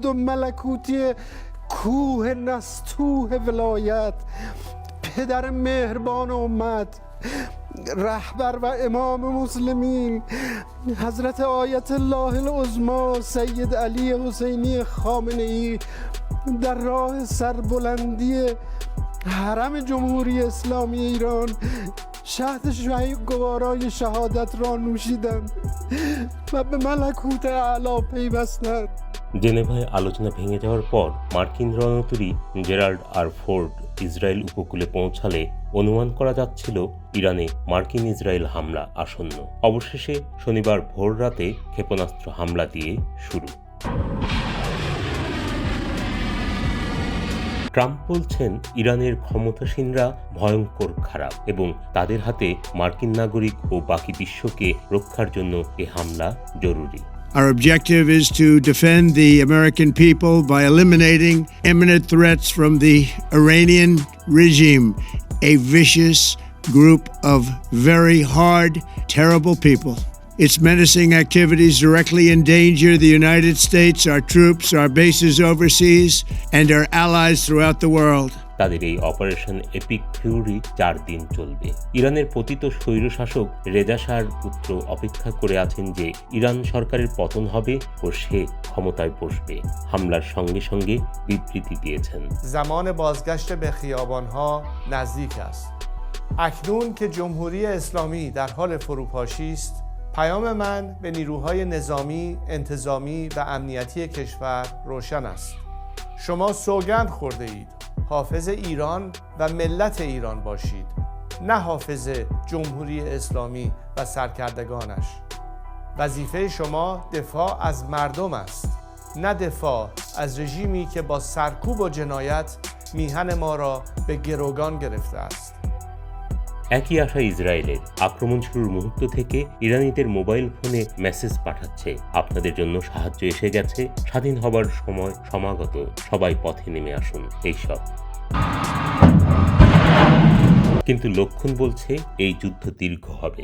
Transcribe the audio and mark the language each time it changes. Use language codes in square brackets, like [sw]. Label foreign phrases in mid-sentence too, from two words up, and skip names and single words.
[fa] و ملکوتی کوه نستوه ولایت، پدر مهربان امت، رهبر و امام مسلمین، حضرت آیت الله العظما سید علی حسینی خامنه ای در راه سربلندی حرم جمهوری اسلامی ایران شهد گوارای شهادت را نوشیدند و به ملکوت اعلی پیوستند। [bn] জেনেভায় আলোচনা ভেঙে যাওয়ার পর মার্কিন রণতরী জেরাল্ড আর ফোর্ড ইসরায়েল উপকূলে পৌঁছালে অনুমান করা যাচ্ছিল ইরানে মার্কিন ইসরায়েল হামলা আসন্ন। অবশেষে শনিবার ভোর রাতে ক্ষেপণাস্ত্র হামলা দিয়ে শুরু। ট্রাম্প বলছেন ইরানের ক্ষমতাসীনরা ভয়ঙ্কর খারাপ এবং তাদের হাতে মার্কিন নাগরিক ও বাকি বিশ্বকে রক্ষার জন্য এ হামলা জরুরি। [en] Our objective is to defend the American people by eliminating imminent threats from the Iranian regime, a vicious group of very hard, terrible people. Its menacing activities directly endanger the United States, our troops, our bases overseas, and our allies throughout the world. [bn] তাদের এই অপারেশন এপিক ফিউরি 4 দিন চলবে। ইরানের পতিত স্বৈরশাসক রেজা শাহর পুত্র অপেক্ষা করে আছেন যে ইরান সরকারের পতন হবে ও সে ক্ষমতায় বসবে। হামলার সঙ্গে সঙ্গে বিবৃতি দিয়েছেন। [fa] زمان بازگشت به خیابان‌ها نزدیک است. اکنون که جمهوری اسلامی در حال فروپاشی است، پیام من به نیروهای نظامی، انتظامی و امنیتی کشور روشن است. شما سوگند خورده اید حافظ ایران و ملت ایران باشید، نه حافظ جمهوری اسلامی و سرکردگانش. وظیفه شما دفاع از مردم است، نه دفاع از رژیمی که با سرکوب و جنایت میهن ما را به گروگان گرفته است। [bn] একই আশা ইসরায়েলের। আক্রমণ শুরুর মুহূর্ত থেকে ইরানিদের [en] mobile phone [bn] মেসেজ পাঠাচ্ছে, আপনাদের জন্য সাহায্য এসে গেছে, স্বাধীন হবার সময় সমাগত, সবাই পথে নেমে আসুন এইসব। কিন্তু লক্ষণ বলছে এই যুদ্ধ দীর্ঘ হবে।